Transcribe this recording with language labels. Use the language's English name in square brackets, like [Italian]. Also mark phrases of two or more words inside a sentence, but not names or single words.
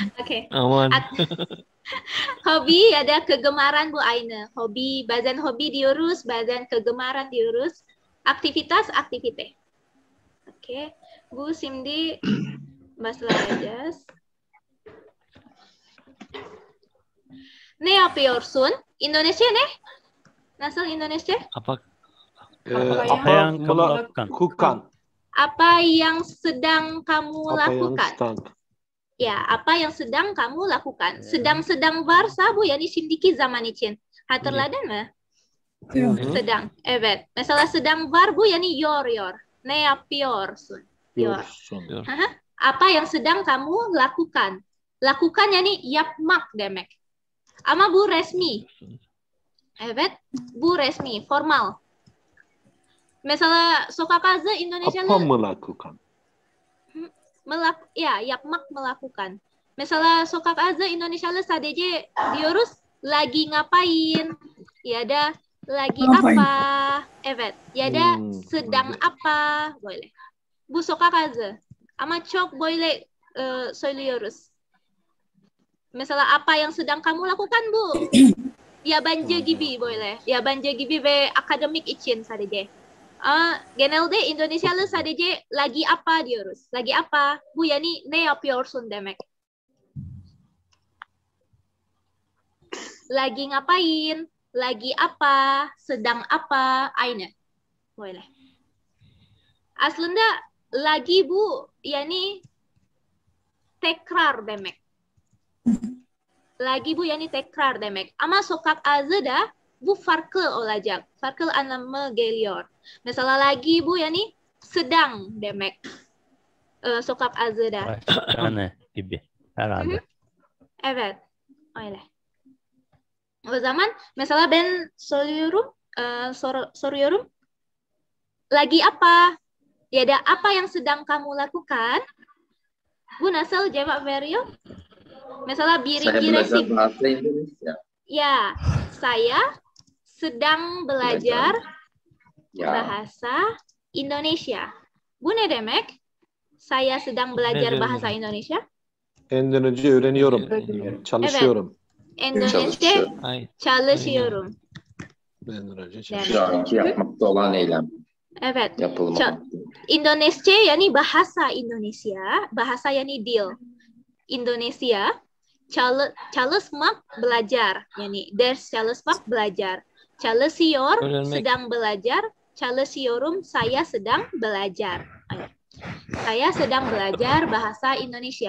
[Indonesian] Oke. Aman. Hobi ada kegemaran Bu Aina. Hobi, badan hobi diurus, badan kegemaran diurus. Aktivitas, aktivite. Oke. Bu Simdi, Mbak Selajas. [Turkish] Ne yapıyorsun? Indonesia ne? Nasıl Indonesia? [Indonesian] Apa Apa yang kamu lakukan? Apa yang sedang kamu Apa yang lakukan? sedang. Ya, apa yang sedang kamu lakukan? [Turkish] Sedang-sedang varsa bu yani şimdiki zaman için. Hatırladın mı? Sedang. Evet. Mesela sedang var bu yani yor. Ne yapıyorsun? Yor. [Indonesian] Apa yang sedang kamu lakukan? [Turkish] Lakukan yani yapmak demek. Ama bu resmi. Evet. Bu resmi, formal. Mesela sokak ağzı Indonesia'lı [Indonesian] Apa melakukan? [Turkish] yapmak, melakukan. Mesela sokak ağzı Indonesia'lı sadece diyoruz [Indonesian] lagi ngapain, [Turkish] ya da [Indonesian] lagi apa, [Turkish] evet, ya da [Indonesian] sedang apa, boleh. [Turkish] Bu sokak ağzı. Ama çok böyle söylüyoruz. [Indonesian] Mesela apa yang sedang kamu lakukan bu? [Turkish] Yabancı gibi böyle. Yabancı gibi ve akademik için sadece. Genelde Indonesialı sadece [Indonesian] lagi apa [Turkish] diyoruz. [Indonesian] Lagi apa? [Turkish] Bu yani ne yapıyorsun demek. [Indonesian] Lagi ngapain? Lagi apa? Sedang apa? [Turkish] Aynı. Böyle. Aslında lagi bu yani tekrar demek. Lagi bu yani tekrar demek. Ama sokak ağzı da bu farklı olacak. Farklı anlamı geliyor. Mesela lagi bu yani sedang demek. Sokak ağzı da. Yani gibi herhalde. Evet. Öyle. O zaman mesela ben soruyorum. [Indonesian] Lagi apa? Ya da apa yang sedang kamu lakukan? [Turkish] Bu nasıl cevap veriyor? Mesela birinci resim. [Indonesian] Bahasa Indonesia. Ya, saya sedang belajar bahasa Indonesia. [Turkish] Bu ne demek? [Indonesian] Saya sedang belajar bahasa Indonesia. [Turkish] Endonezya öğreniyorum. Çalışıyorum. Endonezya çalışıyorum. Şu anki yapmakta olan eylem. Evet. Yapılmak. Indonesia yani [Indonesian] bahasa Indonesia. [Turkish] Bahasa yani dil. Indonesia. Çalışmak belajar. Yani ders çalışmak belajar. Çalışıyor [Indonesian] sedang belajar. [Turkish] Çalışıyorum [Indonesian] saya sedang belajar. Saya sedang belajar bahasa Indonesia.